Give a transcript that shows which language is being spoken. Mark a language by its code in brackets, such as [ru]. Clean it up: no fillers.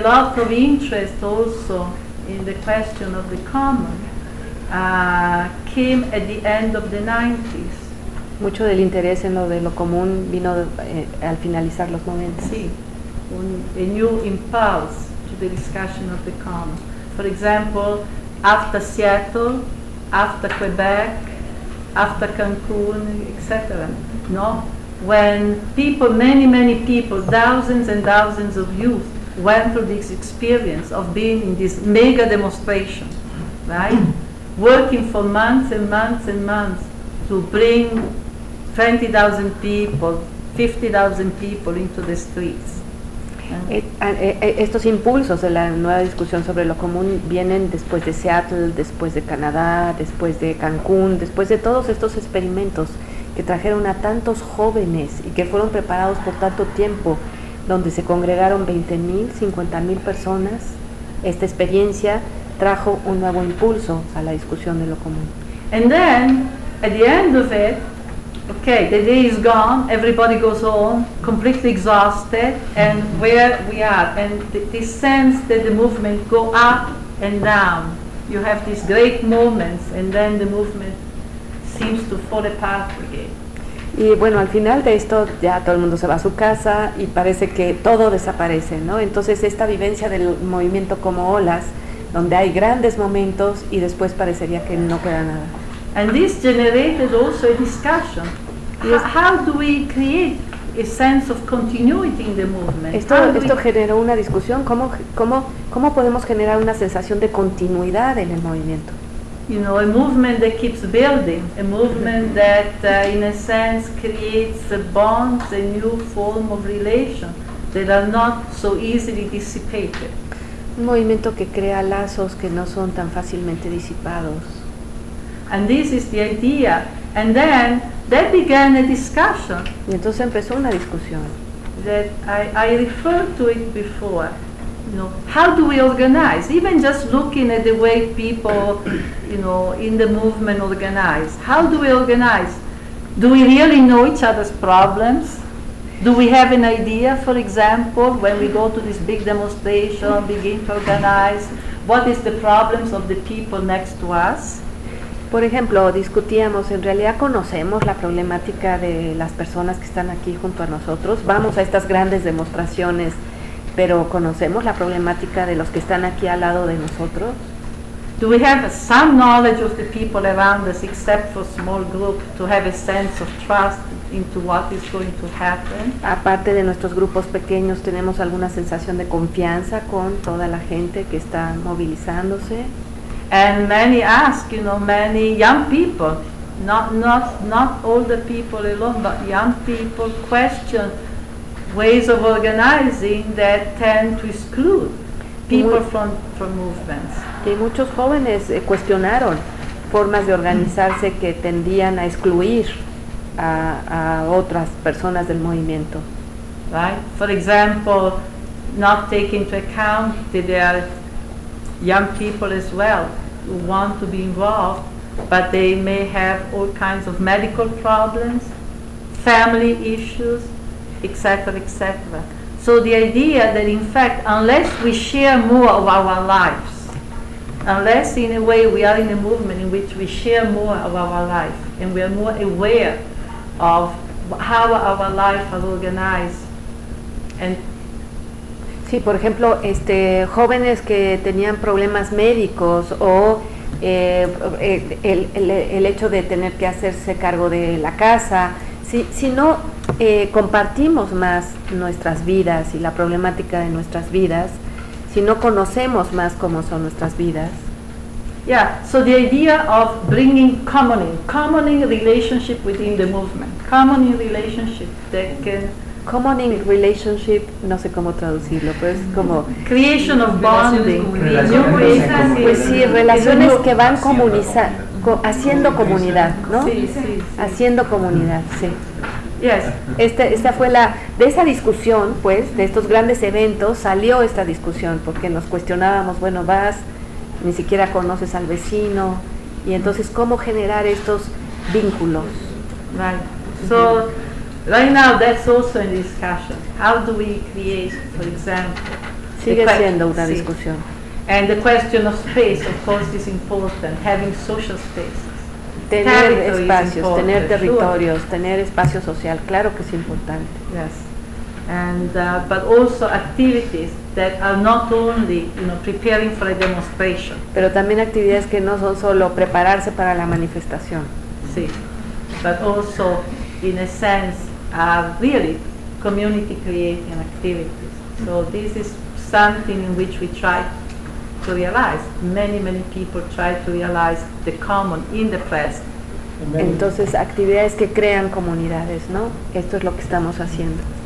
[en] A lot of interest also in the question of the common came at the end of the 90s. [es] Mucho del interés en lo de lo común vino al finalizar los 90s. [en] Sí, a new impulse to the discussion of the common. For example, after Seattle, after Quebec, after Cancun, etc. No, when people, many people, thousands and thousands of youth went through this experience of being in this mega demonstration, right? Working for months and months and months to bring 20,000 people, 50,000 people into the streets. [es] Estos impulsos de la nueva discusión sobre lo común vienen después de Seattle, después de Canadá, después de Cancún, después de todos estos experimentos que trajeron a tantos jóvenes y que fueron preparados por tanto tiempo, donde se congregaron 20,000, 50,000 personas. Esta experiencia trajo un nuevo impulso a la discusión de lo común. [en] And then, at the end of it, okay, the day is gone, everybody goes home, completely exhausted, and where we are. And this sense that the movement go up and down. You have these great moments, and then the movement seems to fall apart again. [es] Y bueno, al final de esto ya todo el mundo se va a su casa y parece que todo desaparece, ¿no? Entonces esta vivencia del movimiento como olas, donde hay grandes momentos y después parecería que no queda nada. [en] And this generated also a discussion. How do we create a sense of continuity in the movement? [es] Esto generó una discusión. ¿Cómo podemos generar una sensación de continuidad en el movimiento? [en] You know, a movement that keeps building, a movement that, in a sense, creates a bond, a new form of relation that are not so easily dissipated. [es] Un movimiento que crea lazos que no son tan fácilmente disipados. [en] And this is the idea. And then that began a discussion. [es] Y entonces empezó una discusión. [en] That I referred to it before. You know, how do we organize? Even just looking at the way people, you know, in the movement organize. How do we organize? Do we really know each other's problems? Do we have an idea, for example, when we go to this big demonstration, begin to organize, what is the problems of the people next to us? [es] Por ejemplo, discutíamos, en realidad conocemos la problemática de las personas que están aquí junto a nosotros. Vamos a estas grandes demostraciones, pero conocemos la problemática de los que están aquí al lado de nosotros. [en] Do we have some knowledge of the people around us, except for small group, to have a sense of trust into what is going to happen? [es] Aparte de nuestros grupos pequeños, tenemos alguna sensación de confianza con toda la gente que está movilizándose. [en] And many ask, you know, many young people, not older people alone, but young people question ways of organizing that tend to exclude people from movements. [es] Y muchos jóvenes cuestionaron formas de organizarse que tendían a excluir a otras personas del movimiento. [en] Right? For example, not taking into account that there are young people as well who want to be involved, but they may have all kinds of medical problems, family issues, etc., etc. So the idea that in fact, unless we share more of our lives, unless in a way we are in a movement in which we share more of our life and we are more aware of how our life is organized. And [es] sí, por ejemplo, jóvenes que tenían problemas médicos o el hecho de tener que hacerse cargo de la casa, si no compartimos más nuestras vidas y la problemática de nuestras vidas, si no conocemos más cómo son nuestras vidas. [en] Yeah, so the idea of bringing commoning relationship within the movement. common in relationship that can common in relationship, [es] no sé cómo traducirlo, pero es como [en] creation of bonding, [es] pues sí, relaciones que van comunizando, haciendo comunidad, ¿no? Sí. Haciendo comunidad, sí. [en] Yes. [es] Esta fue la de esa discusión, pues, de estos grandes eventos salió esta discusión porque nos cuestionábamos, bueno, vas, ni siquiera conoces al vecino y entonces cómo generar estos vínculos. [en] Right. So right now that's also a discussion. How do we create, for example? [es] Sigue siendo una discusión. [en] And the question of space, of course, is important. Having social spaces, [es] tener espacios, tener territorios, sure. Tener espacio social, claro que es importante. [en] Yes. And but also activities that are not only, you know, preparing for a demonstration. [es] Pero también actividades que no son solo prepararse para la manifestación. Sí. [en] But also, in a sense, are really community creating activities. So this is something in which we try to realize. Many people try to realize the common in the past. [es] Entonces, actividades que crean comunidades, ¿no? Esto es lo que estamos haciendo.